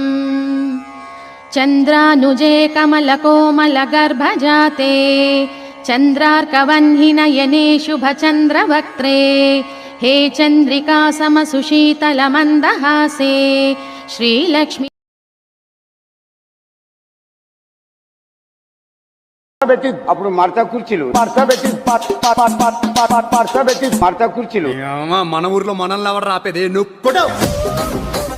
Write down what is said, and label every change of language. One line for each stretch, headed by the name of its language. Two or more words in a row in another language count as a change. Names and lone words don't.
Sanskrit: चन्द्रानुजे कमलकोमलगर्भजाते चन्द्रार्कवह्निनयने शुभचन्द्रवक्त्रे हे चन्द्रिका समसुशीतलमन्दहासे श्रीलक्ष्मी
Telugu: అప్పుడు మడత కుర్చీలు మడత కుర్చీలు మన ఊర్లో మనల్ని ఎవరు రాపేది నువ్వు